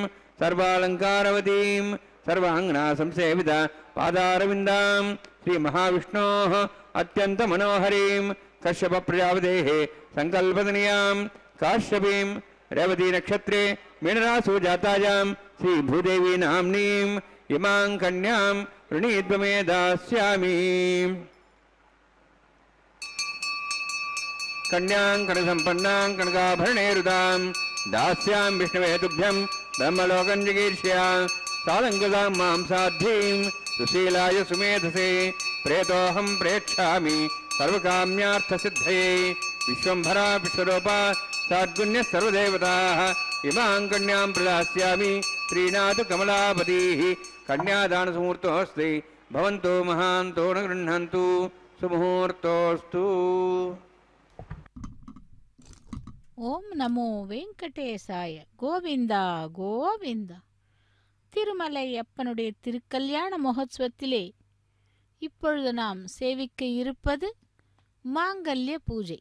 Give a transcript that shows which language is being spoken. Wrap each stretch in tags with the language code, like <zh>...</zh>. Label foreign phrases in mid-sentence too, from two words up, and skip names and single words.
<sa>సర్వాలంకారవతీం సర్వాంగనా సంసేవిత పాదారవిందాం శ్రీ మహావిష్ణోః అత్యంత మనోహరీం కశ్యప ప్రజాపతేః సంకల్పతనయాం కాశ్యపీం రేవతీ నక్షత్రే మీనరాసు జాతాయాం శ్రీ భూదేవి నామ్నీం ఇమాం కన్యాం వృణీద్వమే దాస్యామి. कन्यां कणसम्पन्नां कनकाभरणैरुदां दास्यां विष्णवे तुभ्यं ब्रह्मलोकं जिगीर्ष्या सालङ्कृतां मां साध्वीं सुशीलाय सुमेधसे प्रेतोऽहं प्रेक्षामि सर्वकाम्यार्थसिद्धये विश्वम्भरा विश्वरूपा साद्गुण्यः सर्वदेवताः इमां कन्यां प्रदास्यामि श्रीनाथ कमलापतिः कन्यादानसमुहूर्तोऽस्ति भवन्तु महान्तो न गृह्णन्तु सुमुहूर्तोऽस्तु ஓம் நமோ வெங்கடேசாய.</sa> <ta>கோவிந்தா கோவிந்தா. திருமலை அப்பனுடைய திருக்கல்யாண மகோத்சவத்திலே இப்பொழுது நாம் சேவிக்க இருப்பது மாங்கல்ய பூஜை.</ta>